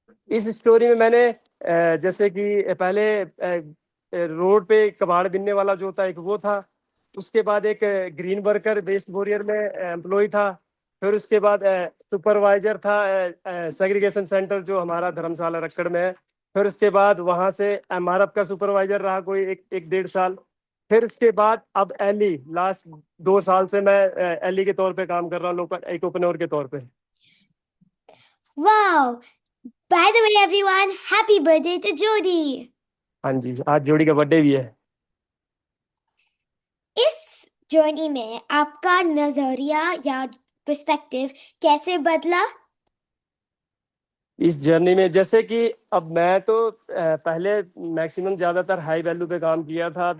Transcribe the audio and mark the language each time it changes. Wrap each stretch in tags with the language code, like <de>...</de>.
<hi>इस स्टोरी में मैंने जैसे कि पहले रोड पे कबाड़ बिनने वाला जो था एक वो था, उसके बाद एक ग्रीन वर्कर वेस्ट बोरियर में एम्प्लॉय था, फिर उसके बाद सुपरवाइजर था सेग्रीगेशन सेंटर जो हमारा धर्मशाला रक्कड़ में है, फिर उसके बाद वहाँ से एमआरएफ का सुपरवाइजर रहा कोई एक 1.5 साल, फिर उसके बाद अब एली, लास्ट 2 साल से मैं एली के तौर पे काम कर रहा हूँ, लोकल एक ओपनर के तौर पे। Wow.</hi> <en>By the way, everyone, happy birthday to Jody.</en> <hi>हाँ जी, आज जोड़ी का बर्थडे भी है। इस जर्नी में आपका नजरिया या पर्सपेक्टिव कैसे बदला? इस जर्नी में जैसे कि अब मैं तो पहले मैक्सिमम ज्यादातर हाई वैल्यू पे काम किया था।</hi>